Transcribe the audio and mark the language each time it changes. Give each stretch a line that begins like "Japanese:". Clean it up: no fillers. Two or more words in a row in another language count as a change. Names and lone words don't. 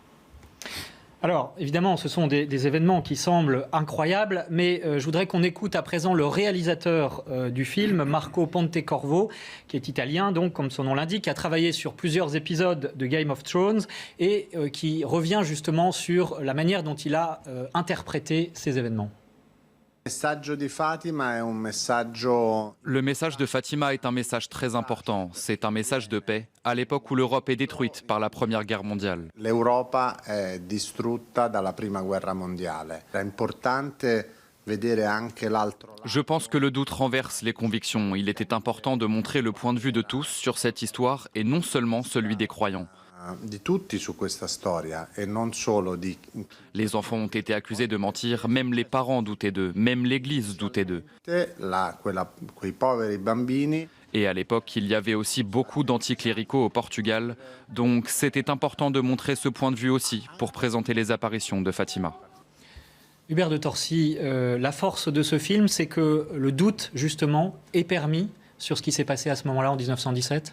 French: Alors, évidemment, ce sont des événements qui semblent incroyables, mais je voudrais qu'on écoute à présent le réalisateur du film, Marco Pontecorvo, qui est italien, donc, comme son nom l'indique, qui a travaillé sur plusieurs épisodes de Game of Thrones et qui revient justement sur la manière dont il a interprété ces événements. Le message de Fatima est un message très important. C'est un message de paix, à l'époque où l'Europe est détruite par la Première Guerre mondiale.
Italian: L'Europa è distrutta dalla Prima Guerra Mondiale. È importante vedere anche l'altro lato.
French: Je pense que le doute renverse les convictions. Il était important de montrer le point de vue de tous sur cette histoire et non seulement celui des croyants.
Italian: Di tutti su questa storia e non solo di...
French: Les enfants ont été accusés de mentir, même les parents doutaient d'eux, même l'Église doutait d'eux.
Italian: Quei poveri bambini.
French: Et à l'époque, il y avait aussi beaucoup d'anticléricaux au Portugal, donc c'était important de montrer ce point de vue aussi pour présenter les apparitions de Fatima. Hubert de Torcy, la force de ce film, c'est que le doute, justement, est permis sur ce qui s'est passé à ce moment-là, en 1917 ?